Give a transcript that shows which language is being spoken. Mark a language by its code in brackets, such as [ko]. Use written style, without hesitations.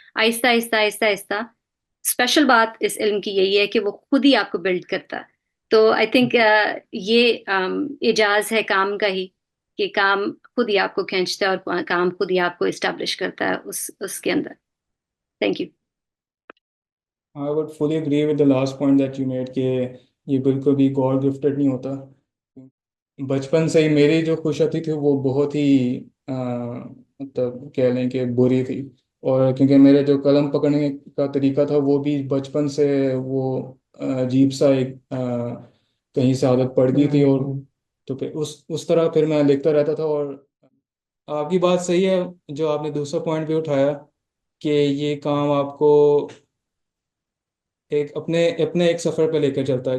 [hi] Aahista Aahista Aahista Aahista, special बात इस इल्म की यही है कि वो खुद ही आपको बिल्ड करता है। तो आई थिंक ये एजाज है काम का ही, कि काम खुद ही आपको खींचता है और काम खुद ही आपको इस्टेब्लिश करता है उसके अंदर। [en] Thank you. I would fully agree with the last point that you made [hi] कि ये बिल्कुल भी गॉड गिफ्टेड नहीं होता। बचपन से ही मेरी जो खुशहाली थी वो बहुत ही मतलब कह लें कि बुरी थी। और क्योंकि मेरे जो कलम पकड़ने का तरीका था वो भी बचपन से वो अजीब सा एक कहीं से आदत पड़ गई थी। और तो फिर उस तरह फिर मैं लिखता रहता था। और आपकी बात सही है, जो आपने दूसरा पॉइंट भी उठाया कि ये काम आपको एक अपने अपने एक सफ़र पे लेकर चलता है।